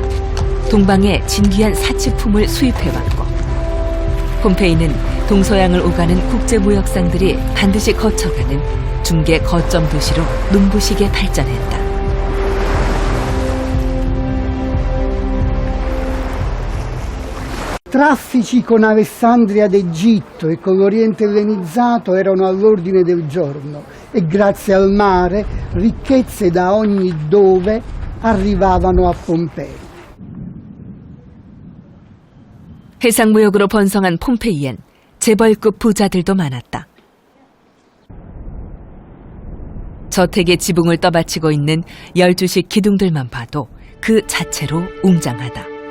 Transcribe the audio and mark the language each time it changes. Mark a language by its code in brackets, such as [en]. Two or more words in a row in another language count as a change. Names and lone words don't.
[ko] 동방의 진귀한 사치품을 수입해왔고 폼페이는 동서양을 오가는 국제무역상들이 반드시 거쳐가는 중개 거점 도시로 눈부시게 발전했다. [it] Traffici con Alessandria d'Egitto e con l'Oriente ellenizzato erano all'ordine del giorno e grazie al mare ricchezze da ogni dove arrivavano a Pompei. [ko] 해상무역으로 번성한 폼페이엔 재벌급 부자들도 많았다. 저택의 지붕을 떠받치고 있는 12식 기둥들만 봐도 그 자체로 웅장하다.